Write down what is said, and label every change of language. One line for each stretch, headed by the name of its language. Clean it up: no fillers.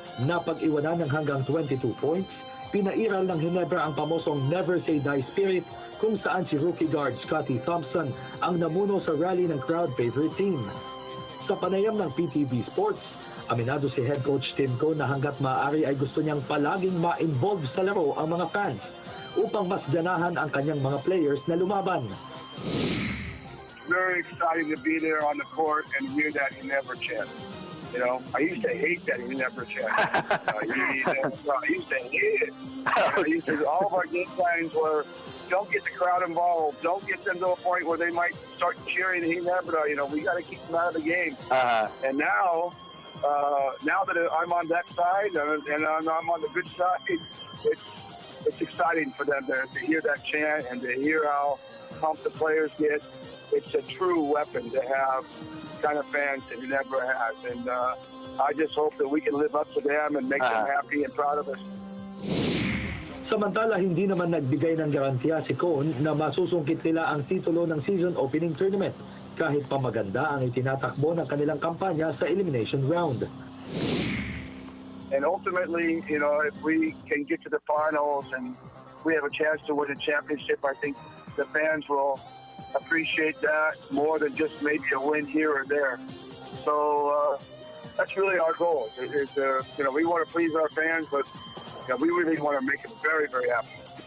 Filipino: Napag-iwanan ng hanggang 22 points, pinairal ng Ginebra ang pamosong Never Say Die spirit kung saan si rookie guard Scotty Thompson ang namuno sa rally ng crowd favorite team. Sa panayam ng PTV Sports, aminado si head coach Tim Cohn na hanggat maaari ay gusto niyang palaging ma-involve sa laro ang mga fans upang mas ganahan ang kanyang mga players na lumaban.
English: Very exciting to be there on the court and hear that Ginebra chant. You know, I used to hate that Ginebra chant. I used to hate it. All of our game plans were, don't get the crowd involved. Don't get them to a point where they might start cheering Ginebra. You know, we got to keep them out of the game. And now that I'm on that side and I'm on the good side, it's exciting for them to hear that chant and to hear how pumped the players get. It's a true weapon to have kind of fans that Ginebra has, and I just hope that we can live up to them and make them happy and proud of us.
Filipino: Samantala, hindi naman nagbigay ng garantiya si Cohn na masusungkit nila ang titulo ng season opening tournament kahit pa maganda ang itinatakbo ng kanilang kampanya sa elimination round.
English: And ultimately, you know, if we can get to the finals and we have a chance to win a championship, I think the fans will appreciate that more than just maybe a win here or there. So that's really our goal. Is you know, we want to please our fans, but you know, we really want to make them very, very happy.